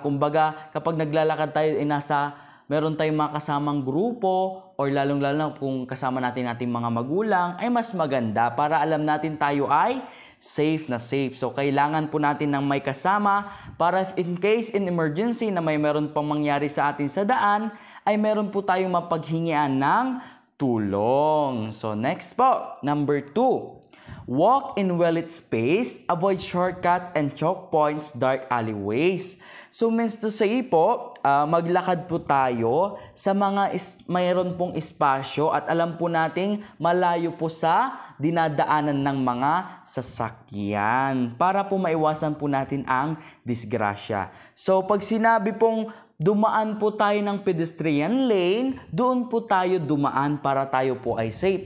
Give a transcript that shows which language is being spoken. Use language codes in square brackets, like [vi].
[tl] Kumbaga, kapag naglalakad tayo, meron tayong mga kasamang grupo or lalong-lalo kung kasama natin ating mga magulang, ay mas maganda para alam natin tayo ay safe na safe. So, kailangan po natin ng may kasama para [en] in case in emergency [tl] na meron pang mangyari sa atin sa daan, ay meron po tayong mapaghingian ng tulong. So, next po, number 2. [en] Walk in well-lit space, avoid shortcut and choke points, dark alleyways. [tl] So, [en] means to say [tl] po, maglakad po tayo sa mga mayroon pong espasyo at alam po nating malayo po sa dinadaanan ng mga sasakyan para po maiwasan po natin ang disgrasya. So, pag sinabi pong dumaan po tayo ng pedestrian lane, doon po tayo dumaan para tayo po ay safe.